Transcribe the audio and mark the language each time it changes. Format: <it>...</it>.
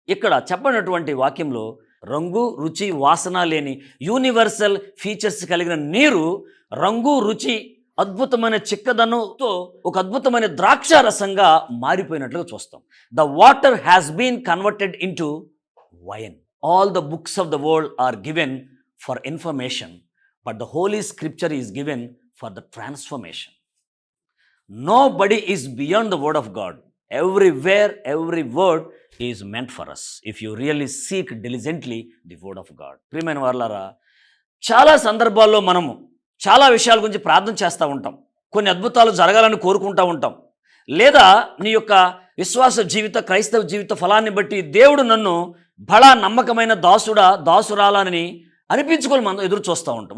<te>ఇక్కడ చెప్పినటువంటి వాక్యంలో రంగు, రుచి, వాసన లేని యూనివర్సల్ ఫీచర్స్ కలిగిన నీరు రంగు, రుచి, అద్భుతమైన చిక్కదనంతో ఒక అద్భుతమైన ద్రాక్ష రసంగా మారిపోయినట్లుగా చూస్తాం.</te> <en>The water has been converted into wine. All the books of the world are given for information, but the holy scripture is given for the transformation. Nobody is beyond the word of God. Everywhere, every word is meant for us if you really seek diligently the word of God.</en> <te>ప్రియమైన వారలారా, చాలా సందర్భాల్లో మనము చాలా విషయాల గురించి ప్రార్థన చేస్తూ ఉంటాం, కొన్ని అద్భుతాలు జరగాలని కోరుకుంటూ ఉంటాం. లేదా నీ యొక్క విశ్వాస జీవిత, క్రైస్తవ జీవిత ఫలాన్ని బట్టి దేవుడు నన్ను బడా నమ్మకమైన దాసురాలని అనిపించుకొని మనం ఎదురు చూస్తూ ఉంటాం.</te>